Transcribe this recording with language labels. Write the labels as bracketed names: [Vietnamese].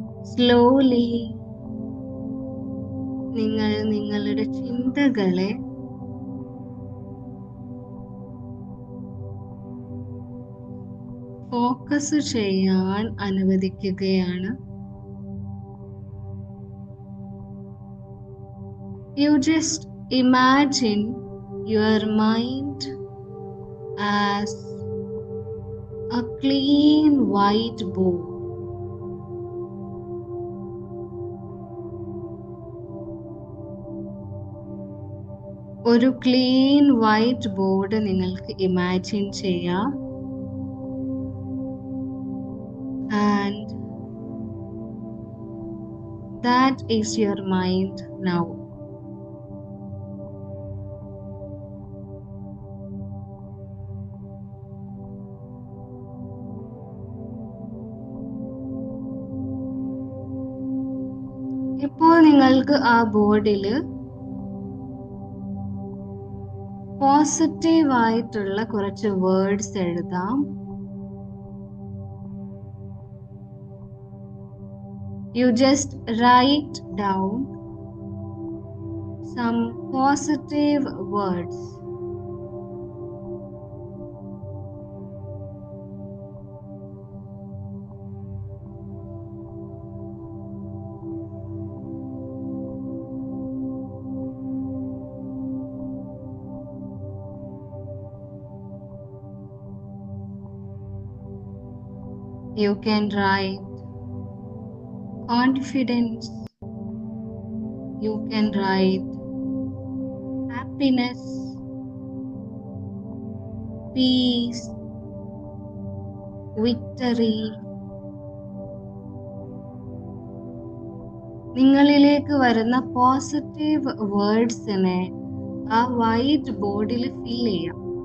[Malayalam] Slowly നിങ്ങൾ നിങ്ങളുടെ ചിന്തകളെ ഫോക്കസ് ചെയ്യാൻ അനുവദിക്കുകയാണ്. [English] You just imagine your mind as a clean white board. [Malayalam] ഒരു ക്ലീൻ വൈറ്റ് ബോർഡ് നിങ്ങൾക്ക് ഇമാജിൻ ചെയ്യാം. [English] And that is your mind now. [Malayalam] ഇപ്പോൾ നിങ്ങൾക്ക് ആ ബോർഡിൽ പോസിറ്റീവ് ആയിട്ടുള്ള കുറച്ച് വേർഡ്സ് എഴുതാം. [English] You just write down some positive words. You can write confidence. You can write happiness, peace, victory. [Malayalam] നിങ്ങളിലേക്ക് വരുന്ന പോസിറ്റീവ് വേർഡ്സിനെ ആ വൈറ്റ് ബോർഡിൽ ഫിൽ ചെയ്യാം.